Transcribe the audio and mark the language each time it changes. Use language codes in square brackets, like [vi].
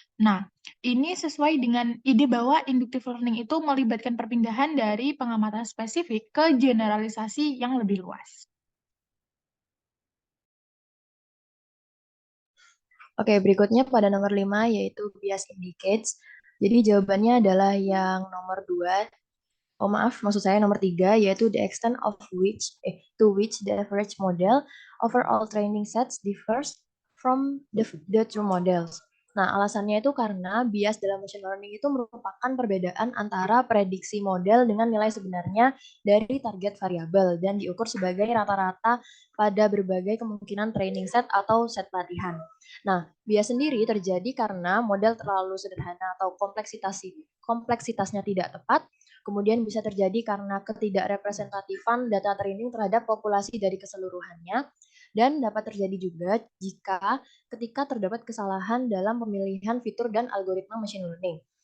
[id] Nah, ini sesuai dengan ide bahwa inductive learning itu melibatkan perpindahan dari pengamatan spesifik ke generalisasi yang lebih luas. Oke, berikutnya pada nomor 5 yaitu bias indicates. Jadi jawabannya adalah yang nomor 2. [en] Oh maaf, maksud saya nomor 3 yaitu the extent of to which the average model over all training sets differs from the true models. [id] Nah, alasannya itu karena bias dalam machine learning itu merupakan perbedaan antara prediksi model dengan nilai sebenarnya dari target variabel dan diukur sebagai rata-rata pada berbagai kemungkinan training set atau set latihan. Nah, bias sendiri terjadi karena model terlalu sederhana atau kompleksitasnya tidak tepat, kemudian bisa terjadi karena ketidakrepresentatifan data training terhadap populasi dari keseluruhannya, dan dapat terjadi juga jika ketika terdapat kesalahan dalam pemilihan fitur dan algoritma machine learning.